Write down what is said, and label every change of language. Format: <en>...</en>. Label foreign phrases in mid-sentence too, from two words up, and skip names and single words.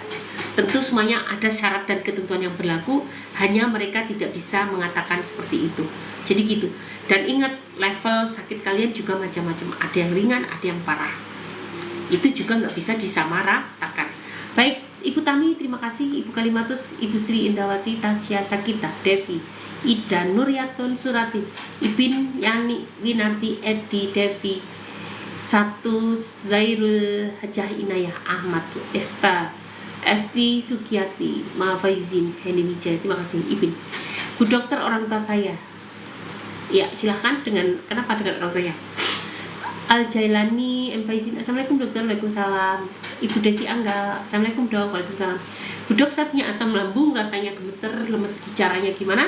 <id>Tentu semuanya ada syarat dan ketentuan yang berlaku. Hanya mereka tidak bisa mengatakan seperti itu. Jadi gitu. Dan ingat, level sakit kalian juga macam-macam. Ada yang ringan, ada yang parah. Itu juga nggak bisa disamaratakan. Baik, Ibu Tami, terima kasih. Ibu Kalimatus, Ibu Sri Indawati, Tasya Sakita, Devi, Ida, Nuryatun, Surati, Ibin, Yani, Winarti, Edi, Devi, Satu, Zairul, Hajah Inayah, Ahmad, Esti, Sukiyati, Mafaizin, Heni Wijaya, terima kasih. Ibin, Bu Dokter, orang tua saya. Ya, silahkan kenapa dengan orang tuanya? Al-Jailani, Faizin, Assalamualaikum dokter. Waalaikumsalam. Ibu Desi Angga, Assalamualaikum dok. Waalaikumsalam. Bu dok, saya punya asam lambung, rasanya gemeter, lemes, caranya gimana?</id>